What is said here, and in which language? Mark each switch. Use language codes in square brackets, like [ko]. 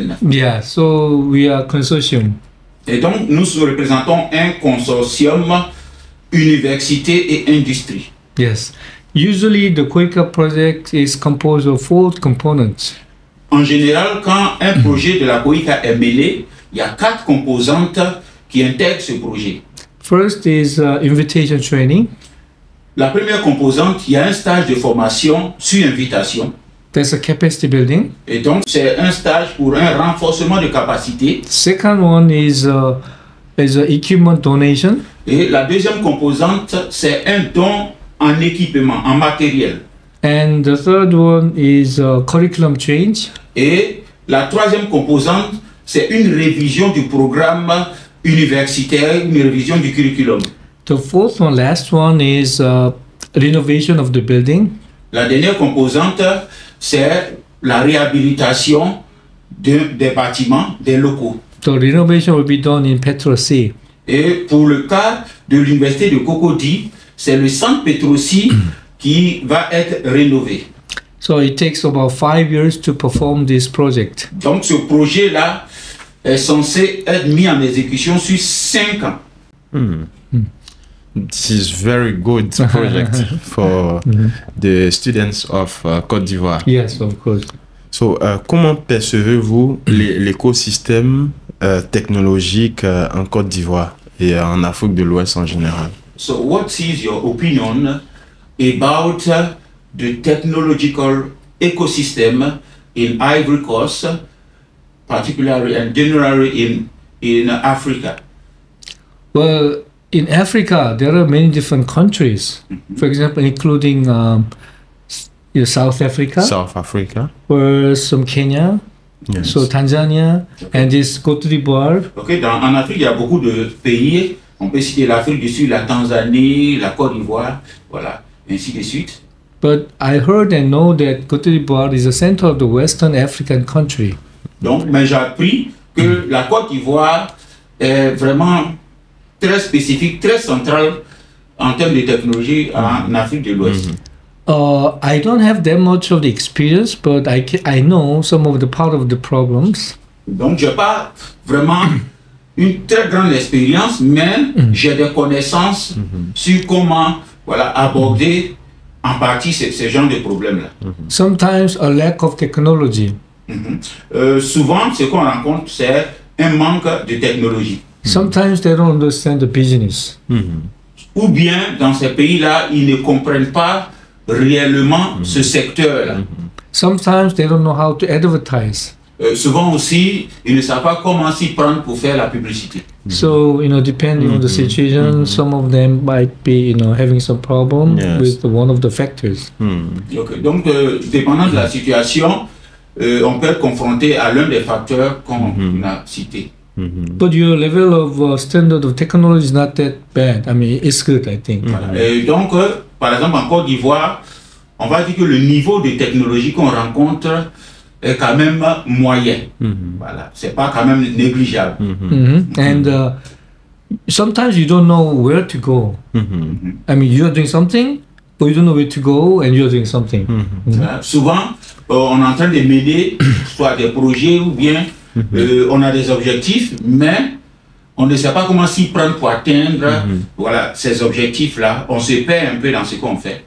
[en] Yeah, so we are consortium. [fr] Et donc, nous représentons un consortium université et industrie. [en] Yes. Usually the KOICA project is composed of 4 components. [fr] En général, quand un projet de la KOICA est mêlé, il y a 4 composantes qui intègrent ce projet. [en] First is invitation training. [fr] La première composante, il y a un stage de formation sur invitation. [en] That's a capacity building. [fr] Et donc, c'est un stage pour un renforcement de capacité. [en] Second one is a equipment donation. [fr] Et la deuxième composante, c'est un don en équipement, en matériel. [en] And the third one is curriculum change. [fr] Et la troisième composante, c'est une révision du programme universitaire, une révision du curriculum. [en] The fourth one, last one, is renovation of the building. [fr] La dernière composante, c'est la réhabilitation des bâtiments, des locaux. [en] The renovation will be done in Petrosi. [fr] Et pour le cas de l'université de Cocody, c'est le centre Petrosi qui va être rénové. [en] So it takes about 5 years to perform this project. [fr] Donc ce projet-là est censé être mis en exécution sur 5 ans. [en] This is very good project for the students of Côte d'Ivoire. Yes, of course. [fr] So, comment percevez-vous l'écosystème technologique en Côte d'Ivoire? et en Afrique de l'Ouest en général. [en] So what is your opinion about the technological ecosystem in Ivory Coast, particularly and generally in Africa? Well, in Africa, there are many different countries. For example, including South Africa, South Africa. or some Kenya, Yes. so Tanzania, and this Côte d'Ivoire. [fr] Okay, en Afrique, il y a beaucoup de pays. On peut citer l'Afrique du Sud, la Tanzanie, la Côte d'Ivoire, voilà, ainsi de suite. [en] But I heard and know that Côte d'Ivoire is the center of the Western African country. [fr] Donc, mais j'ai appris que la Côte d'Ivoire est vraiment très spécifique, très centrale en termes de technologie en Afrique de l'Ouest. [en] I don't have that much of the experience, but I know some of the part of the problems. [fr] Donc, je n'ai pas vraiment une très grande expérience, mais j'ai des connaissances sur comment aborder en partie ce genre de problèmes-là. [en] Sometimes a lack of technology. [fr] Souvent, ce qu'on rencontre, c'est un manque de technologie. [en] Sometimes they don't understand the business. [fr] Ou bien, dans ces pays-là, ils ne comprennent pas réellement ce secteur-là. [en] Sometimes they don't know how to advertise. [fr] Souvent aussi, ils ne savent pas comment s'y prendre pour faire la publicité. [en] So, depending on the situation, some of them might be, having some problem Yes. with one of the factors. [fr] Donc, dépendant de la situation, on peut être confronté à l'un des facteurs qu'on a cités. [en] But your level of standard of technology is not that bad. I mean, it's good, I think. [fr] Et donc, par exemple, en Côte d'Ivoire, on va dire que le niveau de technologie qu'on rencontre est quand même moyen. Voilà, c'est pas quand même négligeable. [en] And sometimes you don't know where to go. I mean, you're doing something, but you don't know where to go, and you're doing something. [fr] Souvent, on est en train de mener soit des projets ou bien on a des objectifs, mais on ne sait pas comment s'y prendre pour atteindre ces objectifs-là. On se perd un peu dans ce qu'on fait.